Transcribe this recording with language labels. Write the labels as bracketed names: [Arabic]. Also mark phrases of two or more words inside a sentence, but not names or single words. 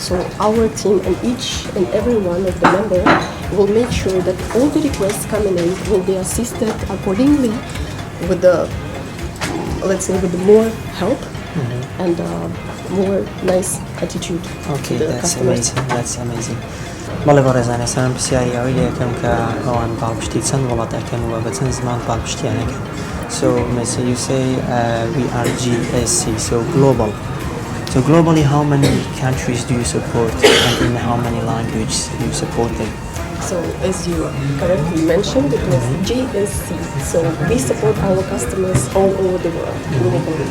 [English] So our team and each and every one of the members will make sure that all the requests coming in will be assisted accordingly with the, let's say, with the more help and more nice attitude to the customers. That's amazing. [Central Kurdish] بەڵێ بەڕێزانە سەرم پرسیاری ئەوەی لێ یەکەم کە ئەوان باڵپشتی چەند وڵاتەکەن و بە چەند زمان باڵپشتیانەکەن. [English] So you say we are GSC, so global. So globally, how many countries do you support, and in how many languages do you support them? So as you correctly mentioned, it was GSC. So we support our customers all over the world globally.